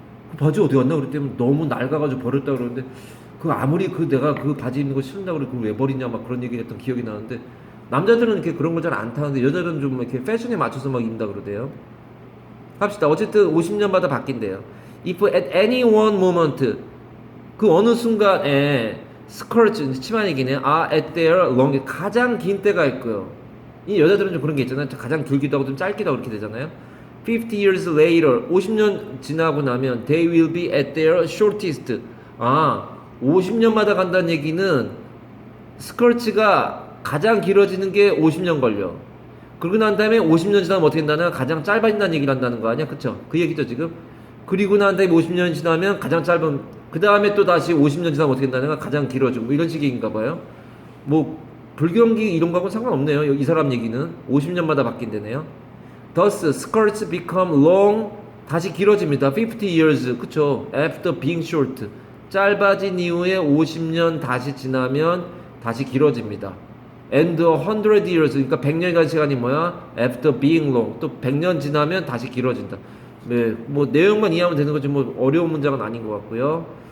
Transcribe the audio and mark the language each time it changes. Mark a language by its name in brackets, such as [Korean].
[Korean] 그 바지 어디 갔나 그랬더니 너무 낡아가지고 버렸다 그러는데 그 아무리 내가 그 바지 입는 거 싫은다 그래 그걸 왜 버리냐 막 그런 얘기 했던 기억이 나는데 남자들은 이렇게 그런 걸 잘 안 타는데 여자들은 좀 이렇게 패션에 맞춰서 막 입는다 그러대요. 합시다. 어쨌든 50년마다 바뀐대요. [English] If at any one moment [Korean] 그 어느 순간에 [English] skirts [Korean] 치마 얘기네. [English] are at their long [Korean] 가장 긴 때가 있고요. 이 여자들은 좀 그런 게 있잖아요. 가장 길기도 하고 좀 짧기도 하고 그렇게 되잖아요. [English] 50 years later [Korean] 50년 지나고 나면 [English] they will be at their shortest. [Korean] 50년마다 간다는 얘기는 스커츠가 가장 길어지는 게 50년 걸려. 그러고 난 다음에 50년 지나면 어떻게 된다는 가장 짧아진다는 얘기를 한다는 거 아니야? 그쵸? 그 얘기죠 지금. 그리고 난 다음에 50년 지나면 가장 짧은 그 다음에 또 다시 50년 지나면 어떻게 된다는 거 가장 길어지고 뭐 이런 식인가 봐요. 뭐 불경기 이런 거하고는 상관없네요. 이 사람 얘기는 50년마다 바뀐대네요. [English] Thus skirts become long [Korean] 다시 길어집니다. [English] 50 years 그쵸? After being short [Korean] 짧아진 이후에 50년 다시 지나면 다시 길어집니다. [English] And 100 years [Korean] 그러니까 100년이라는 시간이 뭐야? [English] After being long [Korean] 또 100년 지나면 다시 길어진다. 네, 뭐 내용만 이해하면 되는 거지 뭐 어려운 문장은 아닌 것 같고요.